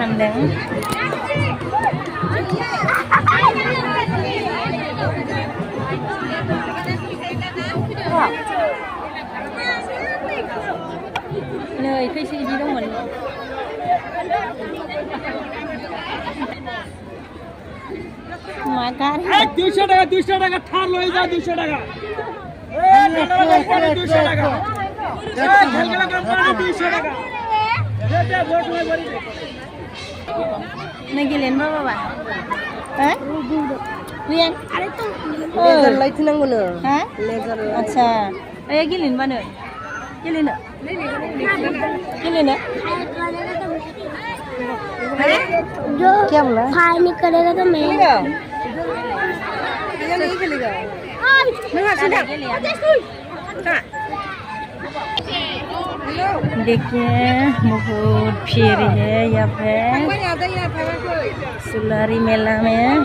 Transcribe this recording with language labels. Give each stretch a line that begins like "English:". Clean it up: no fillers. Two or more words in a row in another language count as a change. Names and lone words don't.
Bodo: जादों नै खैसो इदि दंमोन मा गारि
Bangla: 200 টাকা থার লই যা 200 টাকা এই 200 টাকা খেলগেলা করে 200 টাকা দে ভোট হই বলি
Bodo: नै गेलेनो बाबा हो रियान अरे तो
English: laser light
Bodo: नांगौ नो हा लेजर अच्छा ए गेलेनो बानो गेलेनो जो
Hindi: क्या बोला फायर नहीं करेगा तो मैं ये नहीं खेलेगा नंगा सुधा देखिए बहुत भीड़ है यहाँ पे सुलारी मेला में